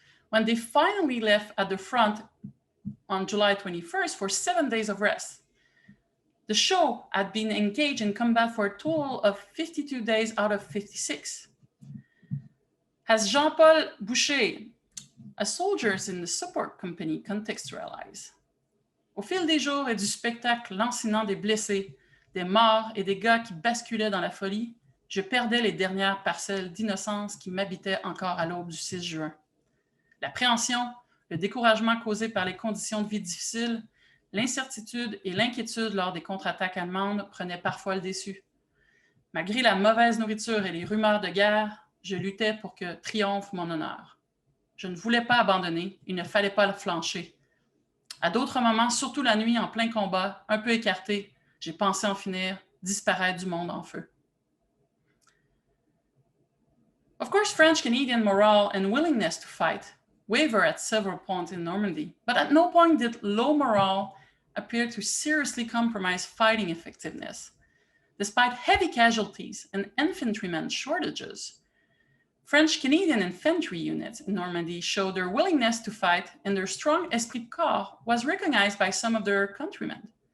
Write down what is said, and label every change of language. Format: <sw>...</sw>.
<en>When they finally left at the front on July 21st for 7 days of rest. The show had been engaged in combat for a total of 52 days out of 56. As Jean-Paul Boucher, a soldier in the support company, contextualized.</en> <fr>Au fil des jours et du spectacle lancinant des blessés, des morts et des gars qui basculaient dans la folie, je perdais les dernières parcelles d'innocence qui m'habitaient encore à l'aube du 6 juin. L'appréhension, le découragement causé par les conditions de vie difficiles, l'incertitude et l'inquiétude lors des contre-attaques allemandes prenaient parfois le dessus. Malgré la mauvaise nourriture et les rumeurs de guerre, je luttais pour que triomphe mon honneur. Je ne voulais pas abandonner, il ne fallait pas flancher. À d'autres moments, surtout la nuit en plein combat, un peu écarté, j'ai pensé en finir, disparaître du monde en feu.</fr> <en>Of course, French-Canadian morale and willingness to fight waver at several points in Normandy, but at no point did low morale appear to seriously compromise fighting effectiveness. Despite heavy casualties and infantrymen shortages, French-Canadian infantry units in Normandy showed their willingness to fight, and their strong esprit de corps was recognized by some of their countrymen.</en>